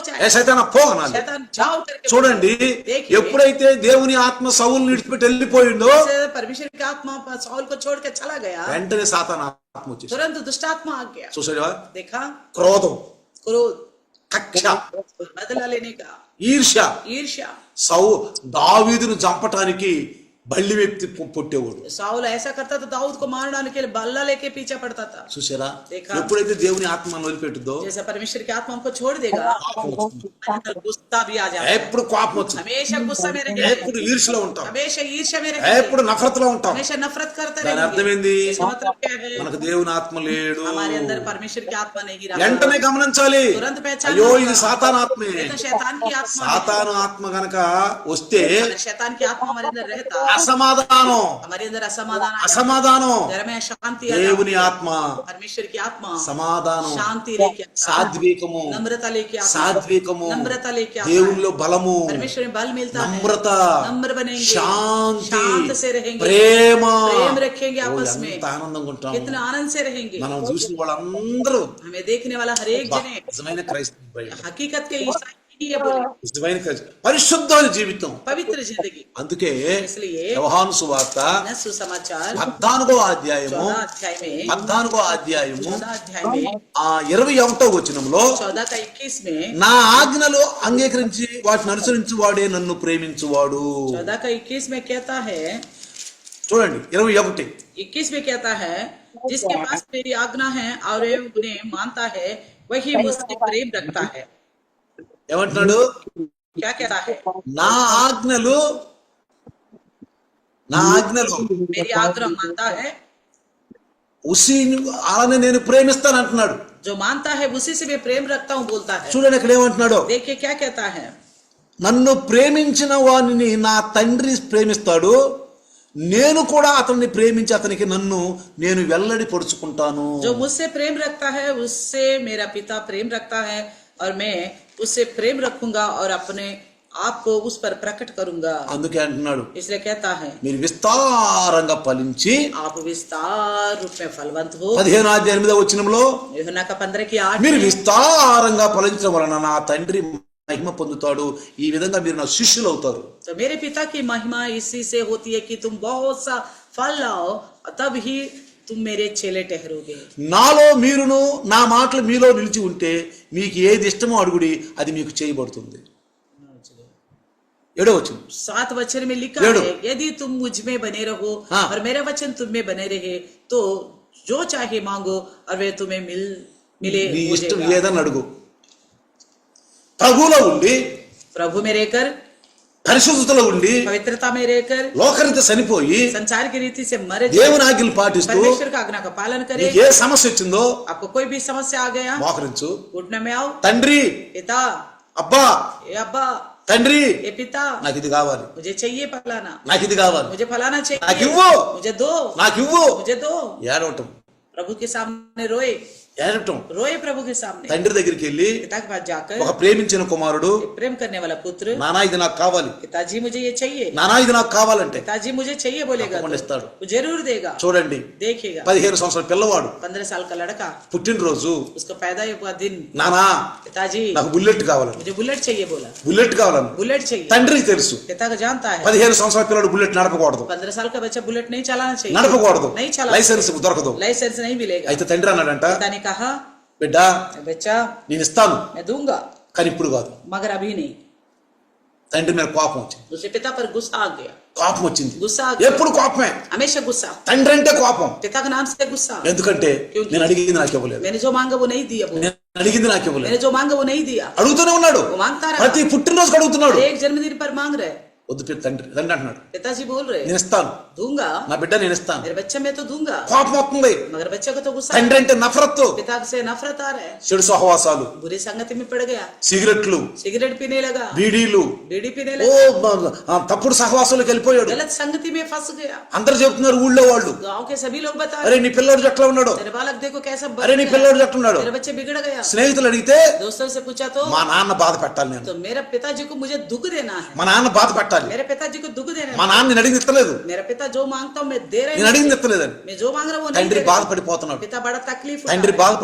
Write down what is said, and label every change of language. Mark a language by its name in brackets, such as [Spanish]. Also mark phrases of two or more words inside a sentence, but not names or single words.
[Telugu] ఏ [Hindi] आएगा, [Telugu] సైతానా పో అనాలి. [Hindi] शैतान जाओ करके [Telugu] చూడండి, [Hindi] देखिए, [Telugu] ఎప్పుడైతే దేవుని ఆత్మ సౌలుని విడిచిపెట్టి వెళ్ళిపోయిందో, [Hindi] से परमेश्वर की आत्मा साउल को छोड़ के चला गया, [Telugu] వెంటనే సాతాను ఆత్మ వచ్చేసి [Hindi] तुरंत दुष्टात्मा आ गया। [Telugu] చూసావా? [Hindi] देखा, [Telugu] క్రోధం, [Hindi] क्रोध, [Telugu] కక్ష, [Hindi] बदला लेने का, [Telugu] ఈర్ష్య. [Hindi] ईर्ष्या। [Telugu] దావీదును చంపటానికి బల్లి వ్యక్తి పుట్టేవాడు. [Hindi] साउल ऐसा करता था, दाऊद को मार डालने के लिए बल्ला लेके पीछे पड़ता था। [Telugu] చూసారా? [Hindi] देखा, [Telugu] ఎప్పుడైతే దేవుని ఆత్మ వదిలిపెట్టుద్దో [Hindi] जैसा परमेश्वर की आत्मा हमको छोड़ देगा, अंदर गुस्सा भी आ जाता है। [Telugu] ఎప్పుడు కోపం వచ్చింది, [Hindi] हमेशा गुस्सा में रहेंगे, [Telugu] ఎప్పుడు ఈర్ష్యలో ఉంటాం, [Hindi] हमेशा ईर्ष्या में रहेंगे, [Telugu] ఎప్పుడు నఫరత్లో ఉంటాం. [Hindi] हमेशा नफरत करते [Telugu] దాని అర్థం [Hindi] रहेंगे। [Telugu] ఏంది? [Hindi] इसका मतलब क्या है? [Telugu] మనకు దేవుని ఆత్మ లేడు. [Hindi] हमारे अंदर परमेश्वर की आत्मा नहीं रहा। [Telugu] వెంటనే గమనించాలి, [Hindi] तुरंत पहचान, [Telugu] అయ్యో ఇది సాతాన్ ఆత్మే. [Hindi] ये तो शैतान की आत्मा है। [Telugu] సాతాను ఆత్మ గనక వస్తే [Hindi] अगर शैतान की आत्मा हमारे अंदर रहता, [Telugu] అసమాధానం, [Hindi] हमारे अंदर असमाधान आ जाता, [Telugu] అసమాధానం. [Hindi] घर में शांति आ [Telugu] దేవుని [Hindi] जाती, [Telugu] ఆత్మ [Hindi] परमेश्वर की आत्मा [Telugu] సమాధానం, [Hindi] शांति लेके आता, [Telugu] సాత్వికము, [Hindi] नम्रता लेके आता, [Telugu] సాత్వికము, [Hindi] नम्रता लेके आता, [Telugu] దేవునిలో బలము, [Hindi] परमेश्वर में बल मिलता है, [Telugu] నమ్రత, [Hindi] नम्र बनेंगे, [Telugu] శాంతి, [Hindi] शांत से रहेंगे, [Telugu] ప్రేమ. [Hindi] प्रेम रखेंगे [Telugu] ఓ, [Hindi] आपस में, [Telugu] ఎంత ఆనందంగా ఉంటాం. [Hindi] कितना आनंद से रहेंगे। [Telugu] మనం చూసిన వాళ్ళందరూ [Hindi] हमें देखने वाला हर एक जने [Telugu] నిజమైన క్రైస్తవ, [Hindi] हकीकत के ईसाई ही है, बोले [Telugu] నిజమైన క్రైస్తవ, పరిశుద్ధమైన జీవితం. [Hindi] पवित्र जिंदगी। [Telugu] అందుకే [Hindi] इसलिए [Telugu] యోహాను సువార్త [Hindi] न सुसमाचार [Telugu] 14వ అధ్యాయము [Hindi] 14 अध्याय में [Telugu] 14వ అధ్యాయము [Hindi] 14 अध्याय में [Telugu] 21వ వచనంలో [Hindi] 14 का 21 में [Telugu] నా ఆజ్ఞలు అంగీకరించి వాటిని అనుసరించు వాడే నన్ను ప్రేమించువాడు. [Hindi] 14 का 21 में कहता है, [Telugu] చూడండి 21. [Hindi] 21 में कहता है, जिसके पास मेरी आज्ञा है और वे उन्हें मानता है, वही मुझसे प्रेम रखता है। [Telugu] ఏమంటున్నాడు? [Hindi] क्या कहता है? [Telugu] నా ఆజ్ఞలు [Hindi] मेरी आज्ञा मानता है, [Telugu] ఉసి అలానే నేను ప్రేమిస్తాను అంటున్నాడు. [Hindi] जो मानता है उसी से मैं प्रेम रखता हूँ बोलता है। [Telugu] చూడండి ఇక్కడ ఏమంటున్నాడు? [Hindi] देखिए क्या कहता है, [Telugu] నన్ను ప్రేమించిన వానిని నా తండ్రి ప్రేమిస్తాడు, నేను కూడా అతన్ని ప్రేమించి అతనికి నన్ను నేను వెల్లడి పరుచుకుంటాను. [Hindi] जो मुझसे प्रेम रखता है उससे मेरा पिता प्रेम रखता है, और मैं उससे प्रेम रखूंगा और अपने आप को उस पर प्रकट करूंगा। [Telugu] అందుకే అంటున్నాడు, [Hindi] इसलिए कहता है, [Telugu] మీరు విస్తారంగా ఫలించి [Hindi] आप विस्तार रूप में फलवंत हो। [Telugu] 15వ అధ్యాయం 8వ వచనంలో [Hindi] यूहन्ना का 15 की 8 [Telugu] మీరు [Hindi] में, [Telugu] విస్తారంగా ఫలించడం వలన నా తండ్రి మహిమ పొందుతాడు, ఈ విధంగా మీరు నా శిష్యులు అవుతారు. [Hindi] तो मेरे पिता की महिमा इसी से होती है कि तुम बहुत सा फल लाओ, तब ही तुम मेरे चेले ठहरोगे। [Telugu] నాలో మీరును నా మాటలు మీలో నిలిచి ఉంటే మీకు ఏది ఇష్టమో అడుగుడి, అది మీకు చేయబడుతుంది. 7వ వచనం [Hindi] 7 वचन में लिखा लेडो। है, यदि तुम मुझ में बने रहो हाँ। और मेरा वचन तुम में बने रहे, तो जो चाहे मांगो और वे तुम्हें मिले [Telugu] నీ [Hindi] हो [Telugu] ఇష్టం [Hindi] जाएगा। [Telugu] ఏదని అడుగు. ప్రభువులో ఉండి, [Hindi] प्रभु में रहकर, [Telugu] పరిశుద్ధతలో ఉండి, [Hindi] पवित्रता में रहकर, [Telugu] లోకరీత చనిపోయి [Hindi] संसार की रीति से मरे, [Telugu] దేవుని ఆజ్ఞలు పాటిస్తూ [Hindi] परमेश्वर का आज्ञा का पालन करे। [Telugu] నీకు ఏ సమస్య వచ్చిందో [Hindi] आपको कोई भी समस्या आ गया, [Telugu] మోకరించు. [Hindi] घुटने में आओ, [Telugu] తండ్రి, [Hindi] पिता, [Telugu] అబ్బా, [Hindi] ए अब्बा, [Telugu] తండ్రి [Hindi] ए पिता, [Telugu] నాకు ఇది కావాలి, [Hindi] मुझे चाहिए फलाना, [Telugu] నాకు ఇది కావాలి, [Hindi] मुझे फलाना [Telugu] నాకు [Hindi] चाहिए, [Telugu] ఇవ్వు, [Hindi] मुझे दो, [Telugu] నాకు ఇవ్వు. [Hindi] मुझे दो। [Telugu] ఏడవటం, [Hindi] प्रभु के सामने रोए, [Telugu] ఏడవటం. [Hindi] रोए प्रभु के सामने। [Telugu] తండ్రి దగ్గరికి వెళ్ళి [Hindi] पिता के पास जाकर, [Telugu] ఒక ప్రేమించిన కుమారుడు, [Hindi] प्रेम करने वाला पुत्र, [Telugu] నానా ఇది నాకు కావాలి, [Hindi] पिताजी मुझे ये चाहिए, [Telugu] నానా ఇది నాకు కావాలంటే [Hindi] पिताजी मुझे चाहिए बोलेगा [Telugu] తప్పకుండా [Hindi] तो [Telugu] ఇస్తాడు. [Hindi] वो जरूर देगा। [Telugu] చూడండి, [Hindi] देखिएगा, [Telugu] 15 సంవత్సరాల పిల్లవాడు [Hindi] 15 साल का लड़का, [Telugu] పుట్టినరోజు, [Hindi] उसका पैदा हुआ दिन, [Telugu] నానా [Hindi] पिताजी [Telugu] నాకు బుల్లెట్ కావాలని, [Hindi] मुझे बुलेट चाहिए बोला, [Telugu] బుల్లెట్ కావాలని. [Hindi] बुलेट चाहिए। [Telugu] తండ్రికి తెలుసు [Hindi] पिता को जानता है [Telugu] 15 సంవత్సరాల పిల్లడు బుల్లెట్ నడపకూడదు, [Hindi] 15 साल का बच्चा बुलेट नहीं चलाना चाहिए, [Telugu] నడపకూడదు, [Hindi] नहीं चला, [Telugu] లైసెన్స్ దొరకదు. [Hindi] लाइसेंस नहीं मिलेगा। [Telugu] అయితే తండ్రి అన్నాడంట, [Hindi] पिता ने कहा, [Telugu] బిడ్డ [Hindi] बच्चा [Telugu] నేను ఇస్తాను, [Hindi] मैं दूंगा, [Telugu] కానీ ఇప్పుడు కాదు. [Hindi] मगर अभी नहीं। [Telugu] తండ్రి మీద కోపం వచ్చింది, [Hindi] दूसरे पिता पर गुस्सा आ गया, [Telugu] కోపం వచ్చింది. [Hindi] गुस्सा आ गया, [Telugu] ఎప్పుడు కోపమే, [Hindi] हमेशा गुस्सा, [Telugu] తండ్రి అంటే కోపం. [Hindi] पिता का नाम से गुस्सा। [Telugu] ఎందుకంటే నేను అడిగింది నాకు ఇవ్వలేదు, [Hindi] मैंने जो मांगा वो नहीं दिया, [Telugu] నేను అడిగింది నాకు ఇవ్వలేదు. [Hindi] मैंने जो मांगा वो नहीं दिया, [Telugu] అడుగుతూనే ఉన్నాడు, [Hindi] वो मांगता रहा, [Telugu] ప్రతి పుట్టినరోజు అడుగుతున్నాడు. [Hindi] एक जन्मदिन पर मांग रहे। [Telugu] వద్దు తండ్రి అంటున్నాడు, [Hindi] पिताजी बोल रहे, [Telugu] నేను ఇస్తాను, [Hindi] दूंगा, [Telugu] నా బిడ్డ నేను ఇస్తాను. [Hindi] मेरे बच्चे में तो दूंगा, [Telugu] కోపం వస్తుంది. [Hindi] मगर बच्चे को तो गुस्सा, [Telugu] తండ్రి అంటే నఫరత్తు, [Hindi] पिता से नफरत आ रहा है, [Telugu] చెడు సహవాసాలు, [Hindi] बुरी संगति में पड़ गया, [Telugu] సిగరెట్లు, [Hindi] सिगरेट पीने लगा, [Telugu] బీడీలు, [Hindi] बीड़ी पीने [Telugu] ఓ [Hindi] लगा, [Telugu] తప్పుడు సహవాసాలకు వెళ్ళిపోయాడు. [Hindi] गलत संगति में फंस गया। [Telugu] అందరు చెప్తున్నారు ఊళ్ళో వాళ్ళు, [Hindi] गांव के सभी लोग बता [Telugu] అరే [Hindi] रहे, [Telugu] నీ పిల్లోడు ఎట్లా ఉన్నాడు, [Hindi] तेरे बालक देखो कैसा बन [Telugu] అరే నీ [Hindi] गया, [Telugu] పిల్లోడు ఎట్లా ఉన్నాడు. [Hindi] तेरे बच्चे बिगड़ गया। [Telugu] స్నేహితులు అడిగితే [Hindi] दोस्तों से पूछा तो [Telugu] మా నాన్న బాధ పెట్టాలి, నేను [Hindi] तो मेरे पिताजी को मुझे दुख देना है, [Telugu] మా నాన్న బాధ పెట్టాలి, [Hindi] मेरे पिताजी को दुख देना [Telugu] మా [Hindi] है, [Telugu] నాన్న నేను అడిగింది ఇస్తలేదు, [Hindi] मेरा पिता जो मांगता हूँ मैं दे [Telugu] నేను [Hindi] रहा [Telugu] అడిగింది [Hindi] हूँ, [Telugu] ఇస్తలేదని. [Hindi] मैं जो मांग रहा हूँ वो नहीं [Telugu] తండ్రి [Hindi] दे रहा। [Telugu] బాధపడిపోతున్నాడు, [Hindi] पिता बड़ा तकलीफ उठा